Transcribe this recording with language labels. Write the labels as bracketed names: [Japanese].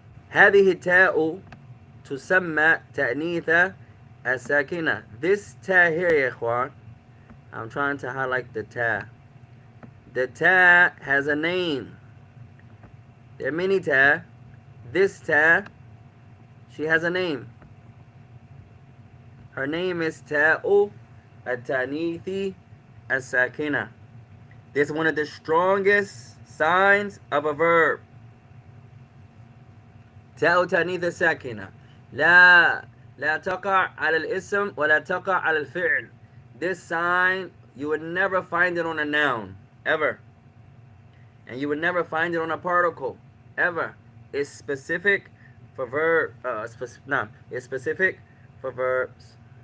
[Arabic] هذه التاء تسمى تأنيث الساكنة. [English] This ta here [Arabic] يا إخوان, [English] I'm trying to highlight the ta. The ta has a name. There are many ta. This ta, she has a name. Her name is Ta'u at-Tanithi as-Sakina. This is one of the strongest signs of a verb. Ta'u Tanith as-Sakina. [Arabic] لا تقع على الاسم ولا تقع على الفعل. [English] This sign, you would never find it on a noun, ever. And you would never find it on a particle, ever. It's specific for it's specific for verbs.